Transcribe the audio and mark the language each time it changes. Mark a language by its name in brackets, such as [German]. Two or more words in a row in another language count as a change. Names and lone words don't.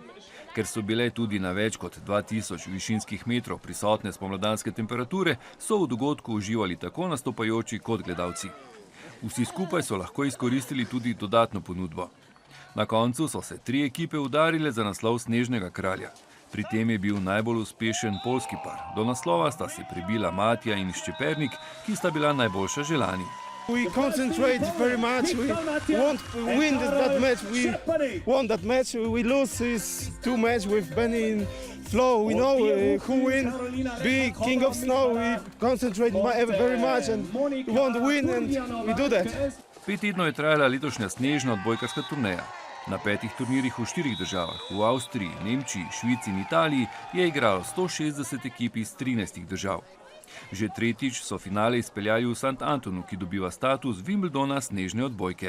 [Slovenian] Ker so bile tudi na več kot 2000 višinskih metrov prisotne spomladanske temperature, so v dogodku uživali tako nastopajoči kot gledalci. Vsi skupaj so lahko izkoristili tudi dodatno ponudbo. Na koncu so se 3 ekipe udarile za naslov snežnega kralja. Pri tem je bil najbolj uspešen poljski par. Do naslova sta se prebila Matija in Ščepernik, ki sta bila najboljša že lani. [English] We concentrate very much. We won't win that match. We won that match. We lose this 2 match with Benny in Flow. We know who win. Be king of snow. We concentrate very much and we want to win and we do that. [Slovenian] 5 tednov je trajala letošnja snežna odbojkarska turneja. Na 5 turnirjih v 4 državah, v Avstriji, Nemčiji, Švici in Italiji, je igralo 160 ekip iz 13 držav. Že tretjič so finale izpeljali v St. Antonu, ki dobiva status Wimbledona snežne odbojke.